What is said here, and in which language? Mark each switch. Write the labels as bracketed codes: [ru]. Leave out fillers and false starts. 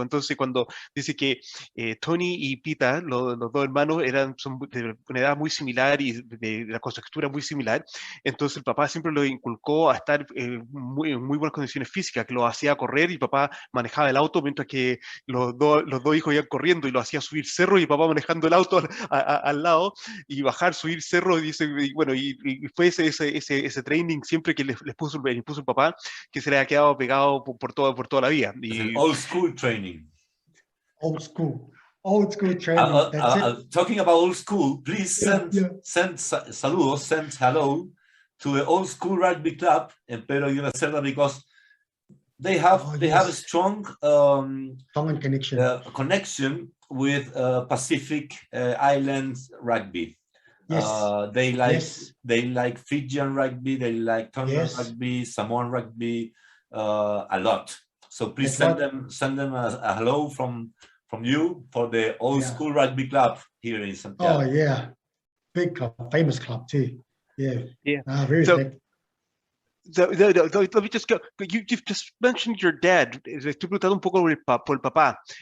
[es] Entonces, cuando dice que Tony y Pita, los dos hermanos, son de una edad muy similar y de la constructura muy similar, entonces el papá siempre lo inculcó a estar en muy buenas condiciones físicas, que lo hacía correr, y papá manejaba el auto mientras que los dos hijos iban corriendo, y lo hacía subir cerro, y papá manejando el auto al lado, y bajar, subir cerro, y fue ese training siempre que les puso el papá, que se le ha quedado pegado por toda la vida. [en] Old school training. Old school training. Talking about old school, please send saludos, send hello to the old school rugby club in Pero y la Cerda, because they have a strong Tongan connection with Pacific Islands rugby. Yes. They like Fijian rugby, they like Tongan rugby, Samoan rugby, a lot. So please send them a hello from you for the old school rugby club here in Santiago. Oh yeah, big club, famous club too. Yeah. Very big. So, let me just go. You've just mentioned your dad. [es] Estoy preguntando un poco por el papá.